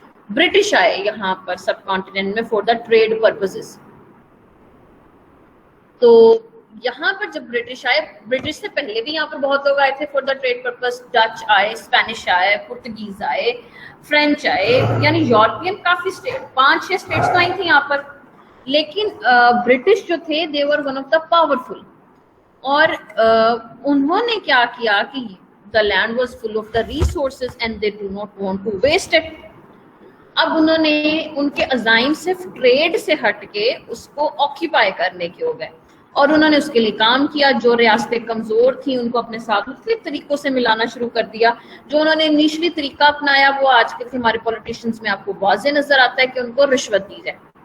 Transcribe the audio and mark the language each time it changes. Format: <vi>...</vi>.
<ur>British آئے یہاں پر سب continent میں</ur> <en>For the trade purposes.</en> <ur>تو یہاں پر جب برٹش آئے, برٹش سے پہلے بھی یہاں پر بہت لوگ آئے تھے</ur> <en>For the trade purpose.</en> <ur>Dutch آئے, اسپینش آئے, پرتگیز آئے, فرینچ آئے, یعنی یورپین کافی اسٹیٹ, 5-6 اسٹیٹس تو آئی تھیں یہاں پر. لیکن برٹش جو تھے</ur> <en>they were one of the powerful,</en> <ur>اور انہوں نے کیا کیا کہ</ur> <en>The land was full of the resources and they do not want to waste it.</en> <ur>اب انہوں نے ان کے عزائم صرف ٹریڈ سے ہٹ کے اس کو آکیپائی کرنے کے ہو گئے, اور انہوں نے اس کے لیے کام کیا. جو ریاستیں کمزور تھیں ان کو اپنے ساتھ مختلف طریقوں سے ملانا شروع کر دیا. جو انہوں نے نیچلی طریقہ اپنایا وہ آج کے ہمارے پولیٹیشنز میں آپ کو واضح نظر آتا ہے کہ ان کو رشوت دی جائے.</ur>